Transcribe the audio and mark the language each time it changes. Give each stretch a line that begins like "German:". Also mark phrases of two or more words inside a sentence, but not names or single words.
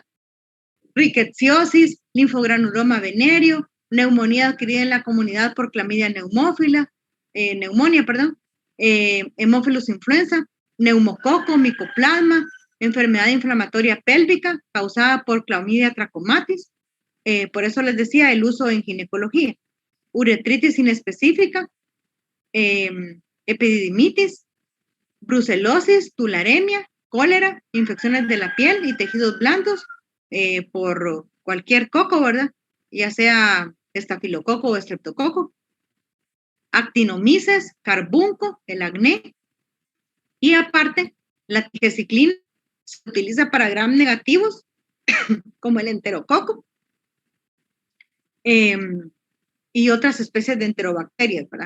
Spanish: Rickettsiosis, linfogranuloma venéreo, neumonía adquirida en la comunidad por clamidia neumonía, hemófilus influenza, neumococo, micoplasma, enfermedad inflamatoria pélvica causada por clamidia trachomatis, por eso les decía el uso en ginecología, uretritis inespecífica, epididimitis, brucelosis, tularemia, cólera, infecciones de la piel y tejidos blandos por cualquier coco, ¿verdad? Ya sea estafilococo o estreptococo, actinomices, carbunco, el acné, y aparte la tigecyclina se utiliza para gram negativos como el enterococo y otras especies de enterobacterias, ¿verdad?